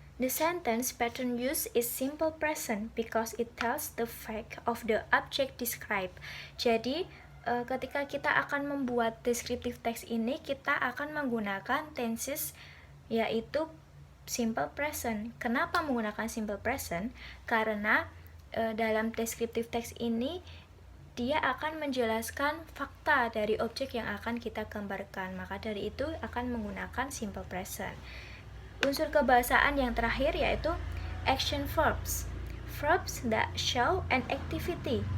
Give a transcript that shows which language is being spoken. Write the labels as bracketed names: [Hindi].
[English] The sentence pattern use is simple present because it tells the fact of the object described. [Indonesian] Jadi, ketika kita akan membuat descriptive text ini, kita akan menggunakan tenses yaitu simple present. Kenapa menggunakan simple present? Karena dalam descriptive text ini dia akan menjelaskan fakta dari objek yang akan kita gambarkan. Maka dari itu akan menggunakan simple present. Unsur kebahasaan yang terakhir yaitu action verbs. [English] Verbs that show an activity.